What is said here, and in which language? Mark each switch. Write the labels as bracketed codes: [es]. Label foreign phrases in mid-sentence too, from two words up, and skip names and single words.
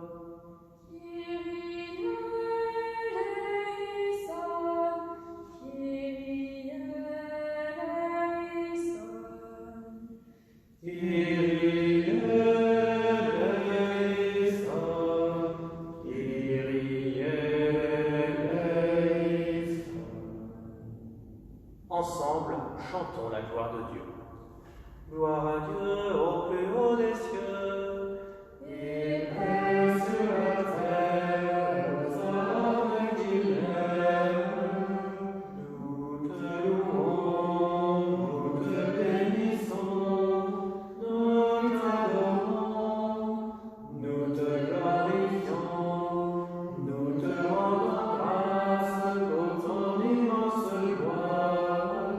[el] Kyrie eleison, Kyrie eleison. Kyrie eleison, Kyrie eleison. [fr] Ensemble, chantons la gloire de Dieu. Gloire à Dieu au plus haut des cieux, et paix sur la terre aux hommes qu'il aime. Nous te louons, nous te bénissons, nous t'adorons, nous te glorifions, nous te rendons grâce pour ton immense gloire.